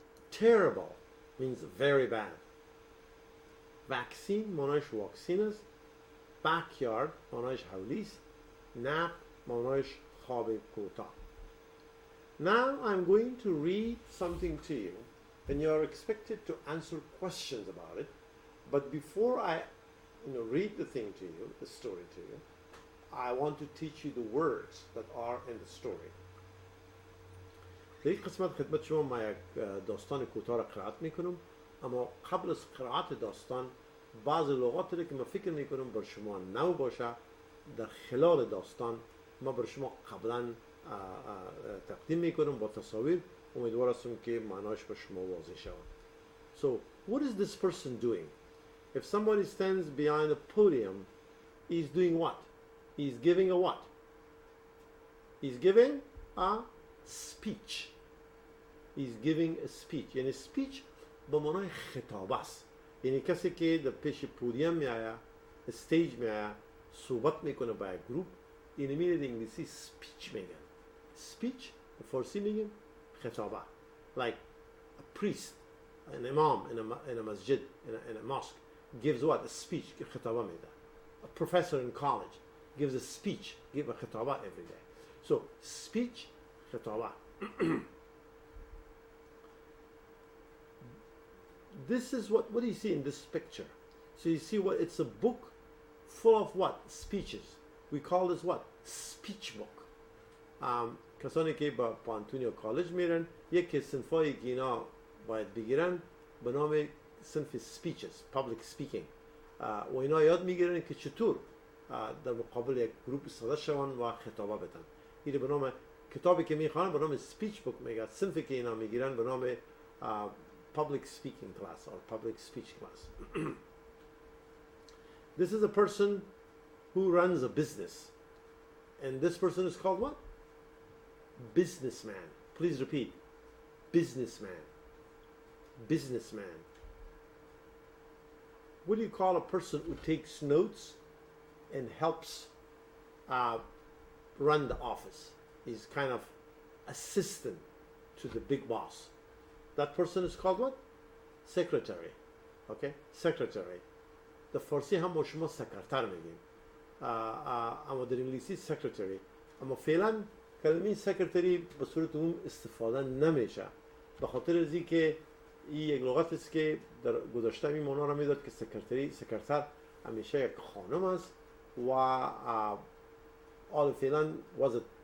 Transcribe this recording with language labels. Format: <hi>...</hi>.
<en>Terrible means very bad.</en> <fa>Vaccine معناش واکسین است. Backyard معناش حولی است. Nap معناش خواب کوتاه.</fa> <en>Now I'm going to read something to you and you're expected to answer questions about it. But before I read the thing to you, the story to you, I want to teach you the words that are in the story.</en> <fa>در این قسمت خدمت شما ما یک داستان کوتاه را قرائت میکنم اما قبل از قرائت داستان بعض لغاتی را که من فکر میکنم بر شما نو باشه در خلال داستان ما بر شما قبلا تقدیم میکنم با تصاویر امیدوار هستم که معناش به شما واضح شود.</fa> <en>So what is this person doing? If somebody stands behind a podium, he's doing what? He's giving a what? He's giving a speech. He's giving a speech.</en> <fa>یعنی speech به معنای خطاب است. یعنی کسی که در پیش پودیم میآید، استیج میآید، صحبت میکنه با یک گروپ، اینو میره در انگلیسی speech میگن. Speech به فارسی میگن خطابه.</fa> <en>Like a priest, an imam in a masjid, in a mosque gives what? A speech.</en> <fa>خطابه میده.</fa> <en>A professor in college gives a speech. Give a خطابه every day. So speech, خطابه. This is what do you see in this picture? So you see what? It's a book full of what? Speeches. We call this what? Speech book.</en> <fa>کسانی که با پانتون یا کالج میرن یک صنفای که اینا باید بگیرن به نام صنف speeches, public speaking. و اینا یاد میگیرن که چطور در مقابل یک گروپ صدا شوند و خطابه بدن. این به نام کتابی که میخوانن به نام speech book میگن. صنفی که اینا میگیرن به نام</fa> <en>public speaking class or public speech class. This is a person who runs a business. And this person is called what? Businessman. Please repeat. Businessman. Businessman. What do you call a person who takes notes and helps run the office? He's kind of assistant to the big boss. That person is called what? Secretary. Okay? Secretary.</en> <fa>در فارسی هم ما شما سکرتر میگیم. اما در انگلیسی secretary. اما فعلا کلمه سکرتری به صورت عموم استفاده نمیشه. به خاطر از اینکه این یک لغت است که در گذشته این معنا را میداد که سکرتر همیشه یک خانم است و حال فعلا وضع</fa>